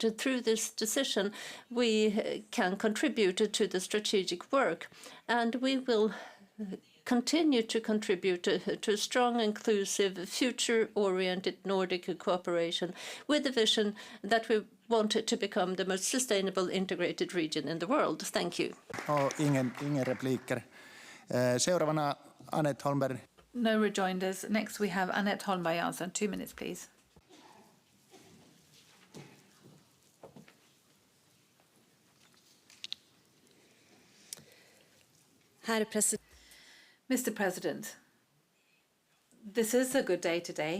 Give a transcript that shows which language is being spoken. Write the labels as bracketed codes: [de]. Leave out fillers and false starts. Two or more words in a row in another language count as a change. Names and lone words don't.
[en] Through this decision, we can contribute to the strategic work. And we will continue to contribute to a strong, inclusive, future-oriented Nordic cooperation with the vision that we want it to become the most sustainable, integrated region in the world. Thank you. [sv] Ingen repliker. [fi] Seuraavana Annette Holmberg. [en] No rejoinders. Next we have Annette Holmberg Jansson. 2 minutes, please. Mr. President, this is a good day today.